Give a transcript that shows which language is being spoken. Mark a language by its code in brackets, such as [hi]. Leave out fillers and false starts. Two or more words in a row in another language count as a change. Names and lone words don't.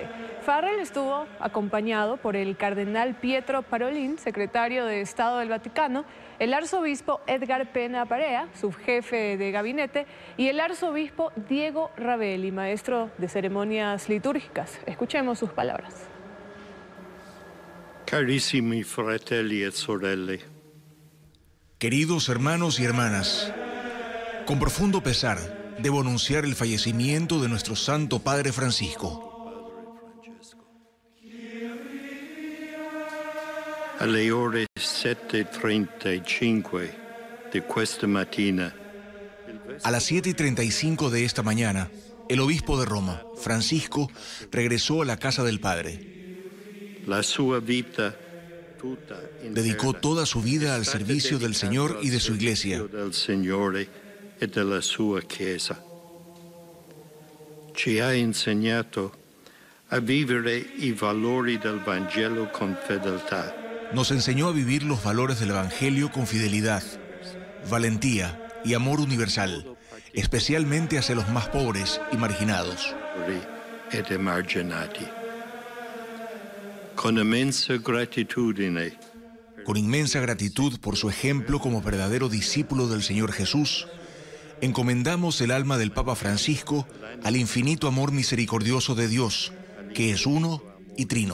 [es] Farrell estuvo acompañado por el cardenal Pietro Parolin, secretario de Estado del Vaticano, el arzobispo Edgar Pena Parea, subjefe de gabinete, y el arzobispo Diego Ravelli, maestro de ceremonias litúrgicas. Escuchemos sus palabras. [it] Carissimi fratelli e sorelle. [es] Queridos hermanos y hermanas, con profundo pesar debo anunciar el fallecimiento de nuestro Santo Padre Francisco. [it] Alle ore 7:35 di questa mattina. [es] A las 7:35 de esta mañana, el obispo de Roma, Francisco, regresó a la casa del Padre. [it] La sua vita [es] dedicó toda su vida al servicio del Señor y de su Iglesia. [it] Del Signore e della sua Chiesa. Ci ha insegnato a vivere i valori del Vangelo con fedeltà. [es] Nos enseñó a vivir los valores del Evangelio con fidelidad, valentía y amor universal, especialmente hacia los más pobres y marginados. [it] Ed emarginati. [es] Con inmensa gratitud por su ejemplo como verdadero discípulo del Señor Jesús, encomendamos el alma del Papa Francisco al infinito amor misericordioso de Dios, que es uno y trino.